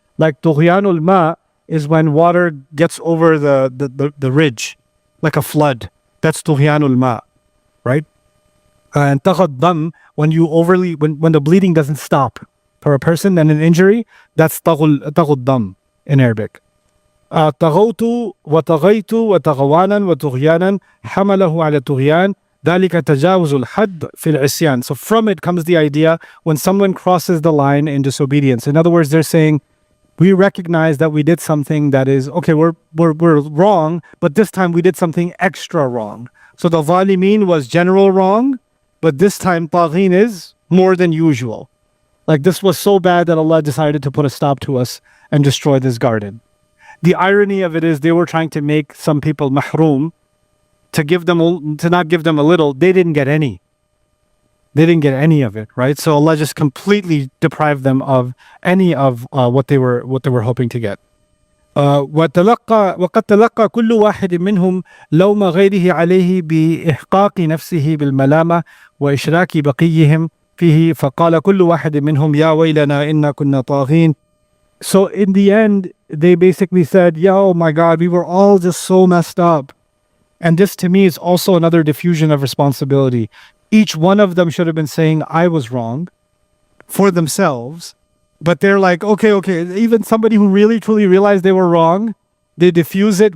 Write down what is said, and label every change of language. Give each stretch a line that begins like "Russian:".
English: Like tughyanul ma is when water gets over the ridge, like a flood. That's tughyanul ma, right? And taghaddam, when you overly when the bleeding doesn't stop for a person and an injury, that's taghaddam in Arabic.
Arabic: طغوت وطغيت وتغوانا وطغيانا حمله على الطغيان ذلك تجاوز الحد في العصيان.
English: So from it comes the idea when someone crosses the line in disobedience. In other words, they're saying, we recognize that we did something that is, okay, we're wrong, but this time we did something extra wrong. So the zalimin was general wrong, but this time taghin is more than usual. Like this was so bad that Allah decided to put a stop to us and destroy this garden. The irony of it is they were trying to make some people mahroom, to not give them a little. They didn't get any. They didn't get any of it, right? So Allah just completely deprived them of any of what they were hoping to get.
Arabic: وقد تلقى كل واحد منهم لوم غيره عليه بإحقاق نفسه بالملامة وإشراك بقيهم فيه فقال كل واحد منهم يا ويلنا إنا كنا طاغين.
English: So in the end, they basically said, yeah, oh my God, we were all just so messed up. And this to me is also another diffusion of responsibility. Each one of them should have been saying, I was wrong for themselves. But they're like, okay, even somebody who really truly realized they were wrong, they diffuse it.